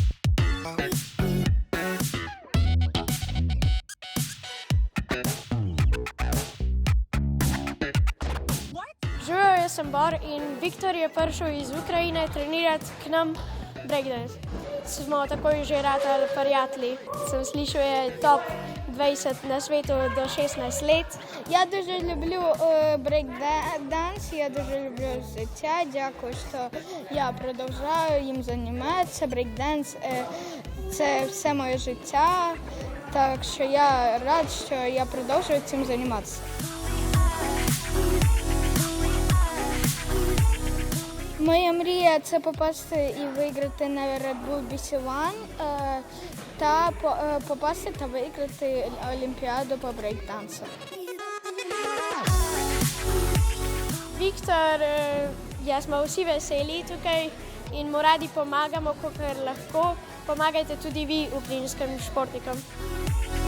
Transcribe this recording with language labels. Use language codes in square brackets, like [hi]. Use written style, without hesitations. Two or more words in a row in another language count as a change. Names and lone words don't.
[sl] Živijo, jaz sem Bor in Viktor je prišel iz Ukrajine trenirati k nam breakdance. Smo takoj že ratali prijatelji. Sem slišal, je top 20 [ru] на свету до 16 лет. [uk] Я дуже люблю брейк-данс, я дуже люблю життя. Дякую, що я продовжую їм займатися. Брейк-данс – це все моє життя, так що я рад, що я продовжую цим займатися. Моя мрія – це попасти і виграти на Red Bull BC One та попасти та виграти Олімпіаду по брейк-дансу. [sl] Viktor, jaz smo vsi veseli tukaj in mu radi pomagamo, kolikor lahko. Pomagajte tudi vi ukrajinskim športnikom.